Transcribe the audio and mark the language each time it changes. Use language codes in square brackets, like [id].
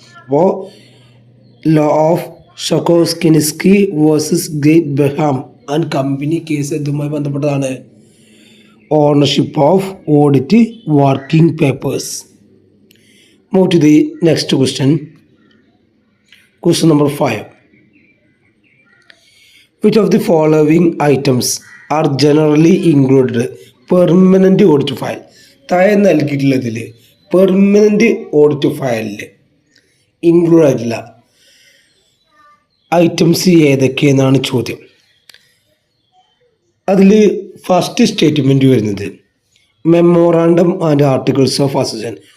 [ml] അപ്പോൾ law of ഷൊക്കോസ്കിനിസ്കി versus great Graham and company case ഇതുമായി ബന്ധപ്പെട്ടതാണ് ownership of audit working papers. [en] Move to the next question, question number 5. Which of the following items are generally included permanent audit file? [ml] താഴെ നൽകിയിട്ടുള്ളതിൽ permanent audit ഫയലിൽ include ആയിട്ടുള്ള items ഏതൊക്കെയെന്നാണ് ചോദ്യം. അതിൽ first statement വരുന്നത് memorandum and articles of association.